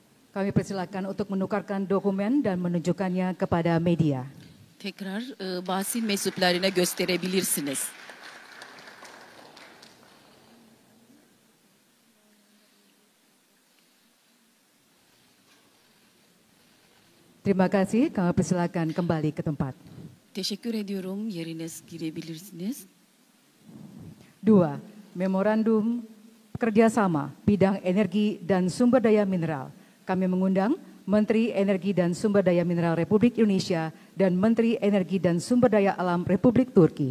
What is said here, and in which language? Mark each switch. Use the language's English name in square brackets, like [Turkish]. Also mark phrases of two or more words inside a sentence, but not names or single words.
[Indonesian] Kami persilakan untuk menukarkan dokumen dan menunjukkannya kepada media. [Turkish] Tekrar basın mensuplarına gösterebilirsiniz. [Indonesian] Terima kasih, kami persilakan kembali ke tempat. [Turkish] Teşekkür ediyorum. Yeriniz girebilirsiniz. [Indonesian] 2. Memorandum kerjasama bidang energi dan sumber daya mineral. Kami mengundang Menteri Energi dan Sumber Daya Mineral Republik Indonesia dan Menteri Energi dan Sumber Daya Alam Republik Turki.